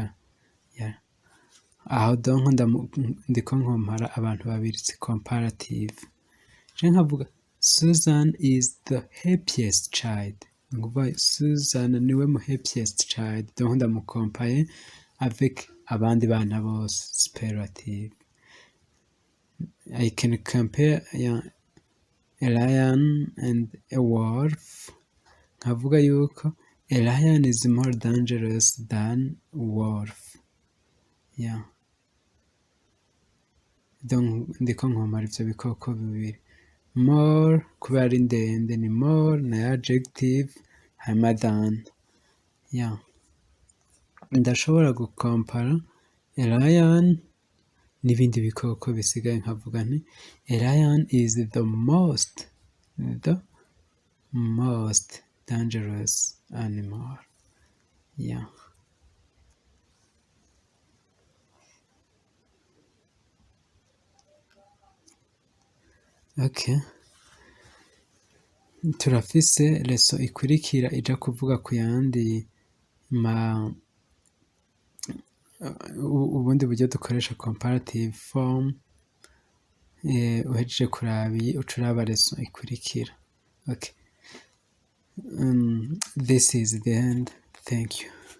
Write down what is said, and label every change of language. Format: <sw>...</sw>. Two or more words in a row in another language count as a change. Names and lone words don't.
<en>Yeah.</en> <rn>Aho donc ndiko nkompara abantu babiri,</rn> <en>it's comparative.</en> <rn>Je nkavuga</rn> <en>Susan is the happiest child.</en> <rn>Nguva Susan niwe mu</rn> <en>happiest child,</en> <rn>donc ndamukompaye avec abandi bana bose,</rn> <en>superlative. I can compare a lion and a wolf.</en> <rn>Nkavuga yuko</rn> <en>a lion is more dangerous than a wolf. Yeah.</en> <rn>Donc ndiko nkompara ivyo bikoko bibiri. More kubera ari ndende ni more na adjective hama than.</rn> <en>Yeah.</en> <rn>Ndashobora gukompara</rn> <en>a lion</en> <rn>n'ibindi bikoko bisigaye nkavuga nti</rn> <en>a lion is the most dangerous animal. Yeah. Okay.</en> <rn>Turafise leso ikurikira ija kuvuga ku yandi ubundi buryo dukoresha</rn> <en>comparative form.</en> <rn>Uhejeje kuraba iyi uca uraba leso ikurikira.</rn> <en>Okay. This is the end. Thank you.</en>